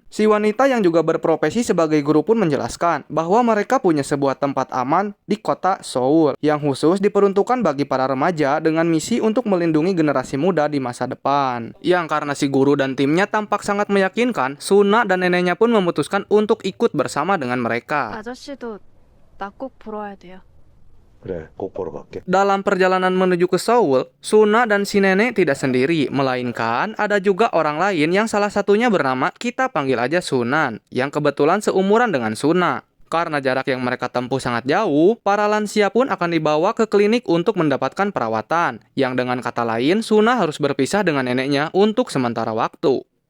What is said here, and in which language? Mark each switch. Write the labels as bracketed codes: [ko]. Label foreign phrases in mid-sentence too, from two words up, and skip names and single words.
[id] Si wanita yang juga berprofesi sebagai guru pun menjelaskan bahwa mereka punya sebuah tempat aman di kota Seoul yang khusus diperuntukkan bagi para remaja dengan misi untuk melindungi generasi muda di masa depan. Yang karena si guru dan timnya tampak sangat meyakinkan, Suna dan neneknya pun memutuskan untuk ikut bersama dengan mereka. [ko] 아저씨도 나 꼭 보러 와야 돼요. 그래, 꼭 보러 갈게. [id] Dalam perjalanan menuju ke Seoul, Suna dan si nenek tidak sendiri, melainkan ada juga orang lain yang salah satunya bernama, kita panggil aja Sunan, yang kebetulan seumuran dengan Suna. Karena jarak yang mereka tempuh sangat jauh, para lansia pun akan dibawa ke klinik untuk mendapatkan perawatan, yang dengan kata lain, Suna harus berpisah dengan neneknya untuk sementara waktu.